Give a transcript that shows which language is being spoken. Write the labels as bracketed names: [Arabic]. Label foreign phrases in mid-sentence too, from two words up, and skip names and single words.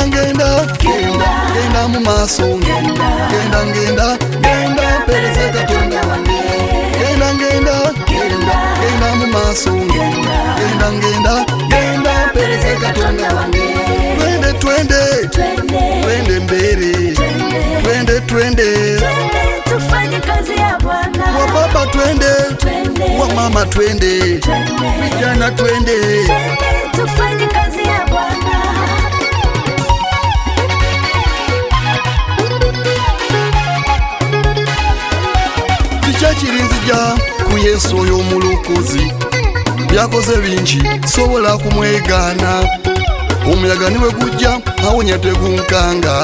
[Ganda] genda mu maaso genda mpereze Katonda wange genda mu maaso genda mpereze Katonda wange [Swahili] twende mbele twende tufanye kazi ya Bwana wa baba twende wa mama twende vijana twende tufanye kazi ya Bwana [Ganda] kirinzija ku Yesu oyo omulukozi byakoze bingi sobola kumwegana omuyaga niwe gujja awonya tegunkanga